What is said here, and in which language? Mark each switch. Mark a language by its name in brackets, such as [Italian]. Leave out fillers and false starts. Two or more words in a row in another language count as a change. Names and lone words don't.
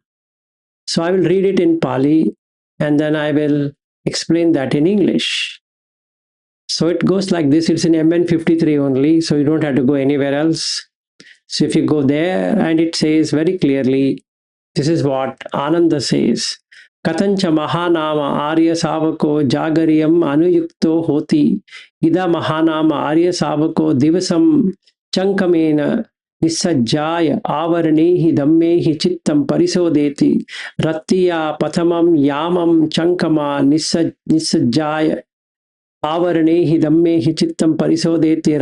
[English] So I will read it in Pali and then I will explain that in English. So it goes like this. It's in MN 53 only, so you don't have to go anywhere else. So if you go there, and it says very clearly, this is what Ananda says. [Pali] Katancha mahanama ariyasāvako Jāgariyam anuyukto hoti ida mahanama ariyasāvako divasam chankamena nissajjaya avarenehi dhammehi chittam parisodeti rattiya pathamam yamam chankama nissajjaya avarenehi dhammehi chittam parisodeti